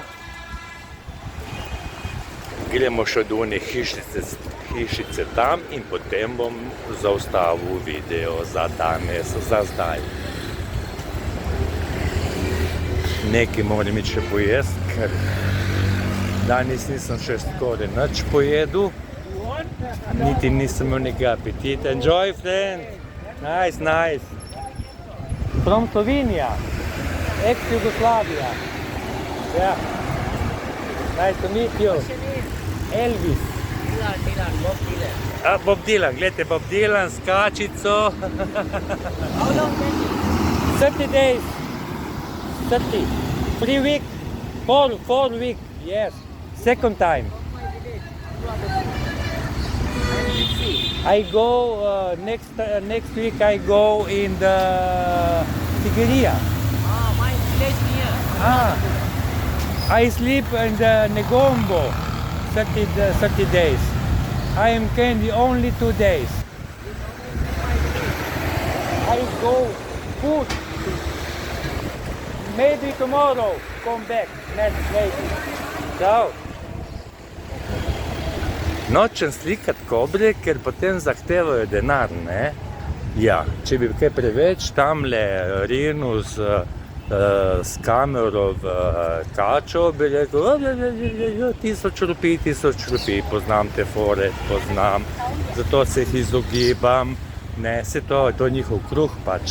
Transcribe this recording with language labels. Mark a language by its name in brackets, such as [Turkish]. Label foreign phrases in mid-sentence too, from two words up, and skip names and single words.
[Slovenian] Gremo še do one hišice tam in potem bom zaustavil video za danes, za zdaj. Nekaj moram iti še pojesti, ker danes nisem še skoraj nič pojedel. Niti nisem imel nekaj apetita. [English] Enjoy, friend! Nice. From Slovenia, ex-Jugoslavia. Yeah. Nice to meet you. Elvis. Dylan, Bob Dylan. Bob Dylan, [Slovenian] gledajte, Bob Dylan s kačico. [English] How long can you? 30 days. 30. 3 weeks. 4 weeks. Yes. Second time. I go next week. I go in the Sigiriya. My village near. I sleep in the Negombo 30 days. I am Kendi only 2 days. I go food. Maybe tomorrow come back next week. Ciao. [Slovenian] Nočem slikati kobre, ker potem zahtevajo denar, ne? Ja, če bi kaj preveč tamle rinil s kamero v kačo, bi rekel, 1000 rupij, poznam te fore, zato se jih izogibam, ne, se to je njihov kruh pač.